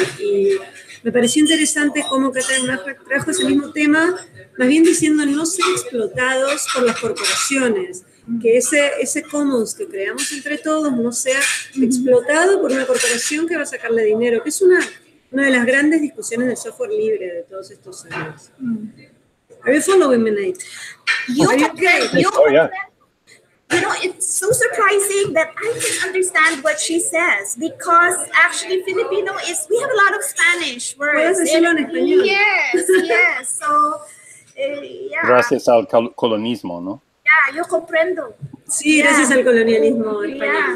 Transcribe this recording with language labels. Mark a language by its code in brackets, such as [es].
[es] Y me pareció interesante cómo Catherine trajo ese mismo tema, más bien diciendo no ser explotados por las corporaciones, que ese commons que creamos entre todos no sea explotado por una corporación que va a sacarle dinero, que es una una de las grandes discusiones del software libre de todos estos años. [en] Are you following me, Nate? Are you okay? Oh, yeah. You know, it's so surprising that I can understand what she says because actually Filipino we have a lot of Spanish words. [es] Puedes decirlo en español. [en] Yes, yes. So, yeah. [es] Gracias al colonismo, ¿no? [en] Yeah, [es] yo comprendo. Sí, [en] Yeah. [es] gracias al colonialismo español.